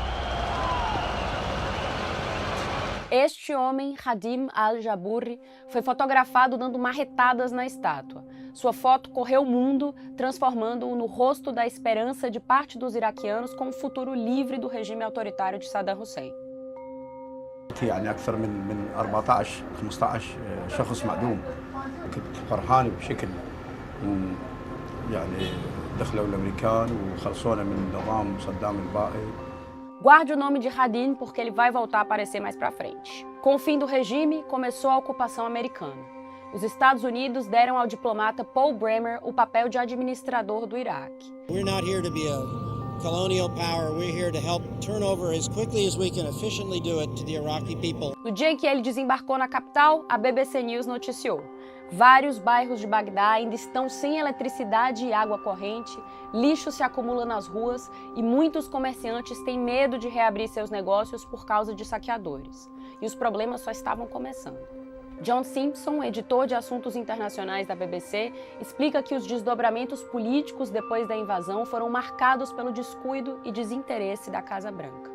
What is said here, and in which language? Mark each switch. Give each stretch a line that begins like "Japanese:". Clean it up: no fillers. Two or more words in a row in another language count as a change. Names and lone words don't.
Portuguese: Este homem, Hadim al-Jabouri, foi fotografado dando marretadas na estátua. Sua foto correu o mundo, transformando-o no rosto da esperança de parte dos iraquianos com um futuro livre do regime autoritário de Saddam Hussein.
Arabic: يعني أكثر من 14 15 شخص معدوم كنت فرحان بشكل يعني دخلوا الأمريكان وخلصونا من نظام صدام البائد.
Portuguese: Guarde o nome de Hadim porque ele vai voltar a aparecer mais pra frente. Com o fim do regime, começou a ocupação americana. Os Estados Unidos deram ao diplomata Paul Bremer o papel de administrador do Iraque.
English: We're not here to be a colonial power. We're here to help turn over as quickly as we can efficiently do it to the Iraqi people.
Portuguese: No dia em que ele desembarcou na capital, a BBC News noticiou: vários bairros de Bagdá ainda estão sem eletricidade e água corrente, lixo se acumula nas ruas e muitos comerciantes têm medo de reabrir seus negócios por causa de saqueadores. E os problemas só estavam começando. John Simpson, editor de assuntos internacionais da BBC, explica que os desdobramentos políticos depois da invasão foram marcados pelo descuido e desinteresse da Casa Branca.